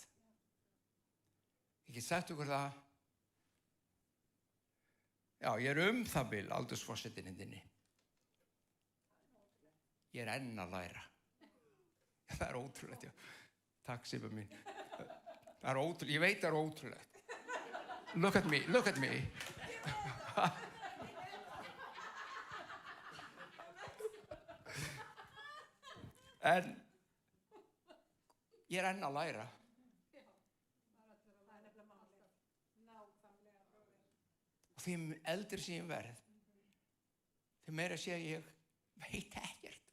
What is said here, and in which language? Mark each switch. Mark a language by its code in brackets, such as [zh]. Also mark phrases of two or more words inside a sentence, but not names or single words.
[is] Ég get sagt ykkur það. Já, ég er það bil aldursforsetinn þinni. Ég er enn að læra. Það er ótrúlegt, já. Takk, Sibba mín. Það er ótrúlegt. Ég veit það er ótrúlegt. [en] Look at me. [is] En ég er enn að læra. Og því eldri sem ég verð, því meira sé ég veit ekkert.